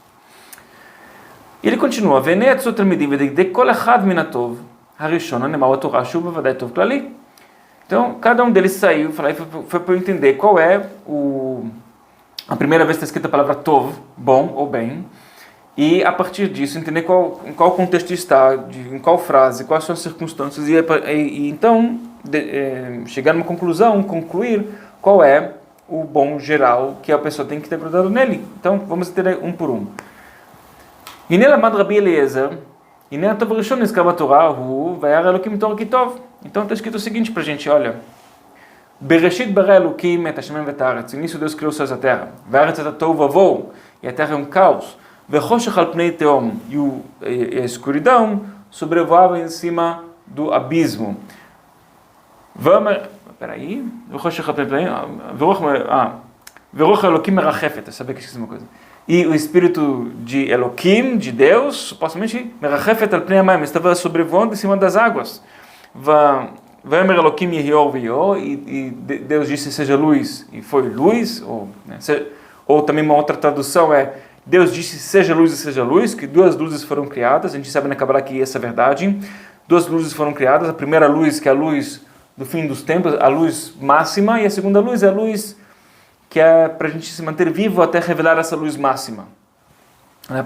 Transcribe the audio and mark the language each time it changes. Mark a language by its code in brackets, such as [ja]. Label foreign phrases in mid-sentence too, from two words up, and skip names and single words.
[pt] E ele continua, então, cada um deles saiu e foi para eu entender qual é a primeira vez que está escrita a palavra Tov, bom ou bem, e a partir disso entender em qual contexto está, em qual frase, quais são as circunstâncias, e então chegar numa conclusão, concluir qual é o bom geral que a pessoa tem que ter grudado nele. Então, vamos entender um por um. Então está escrito o seguinte para a gente, olha, [he] בראשית ברא אלוקים את השמים ואת הארץ. [pt] No início Deus criou os céus e a terra. [he] והארץ את תהו ובהו. [pt] E a terra é um caos. [he] וחושך על פני תהום. [pt] E a escuridão sobrevoava em cima do abismo. Peraí. [he] וחושך על פני תהום. ורוח אלוקים מרחפת. [pt] Eu sabia que esqueci uma coisa. E o espírito de Elokim, de Deus, supostamente, [he] מרחפת על פני המים, [pt] estava sobrevoando em cima das águas. [he] ויאמר אלוקים יהי אור ויהי אור, [pt] e Deus disse seja luz, e foi luz, ou também uma outra tradução é Deus disse seja luz e seja luz, que duas luzes foram criadas. A gente sabe na Kabbalah que essa é a verdade. Duas luzes foram criadas, a primeira luz que é a luz do fim dos tempos, a luz máxima, e a segunda luz é a luz que é para a gente se manter vivo até revelar essa luz máxima, né?